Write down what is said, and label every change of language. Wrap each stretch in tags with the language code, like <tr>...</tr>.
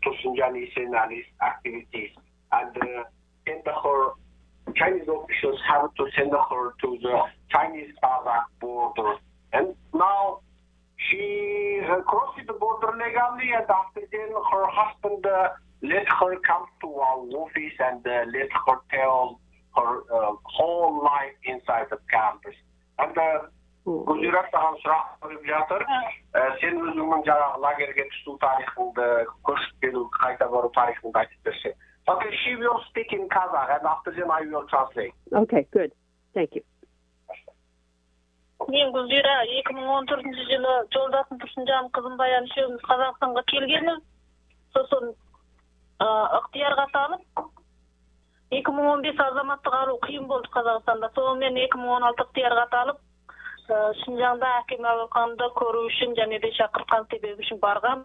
<en>Tosunjan Isen and his activities. And send her, Chinese officials have to send her to the Chinese-Kazakh border. And now she crossed the border legally, and after then her husband let her come to our office and let her tell her whole life inside the campus.</en> <kk>And Gülzira саған сұрақ қойып жатыр. Сен өзіңнің жаңағы лагерге түсу тарихыңды, көшіп келу, қайта бару тарихыңды айтып берсең.</kk> <en>Okay, she will speak in Kazakh, and after then I will translate. Okay, good. Thank you.</en> <kk>Мен Гүлзира 2014 жылы жолдасым Тұрсынжан қызым Баян үшеуміз Қазақстанға келгенбіз. Сосын ықтиярға салып 2015 азаматтық алу қиын болды Қазақстанда. Сонымен 2016 ықтиярға салып Шинжаңда әкем Әуелханды көру үшін және де шақыртқан себебі үшін барған.</kk>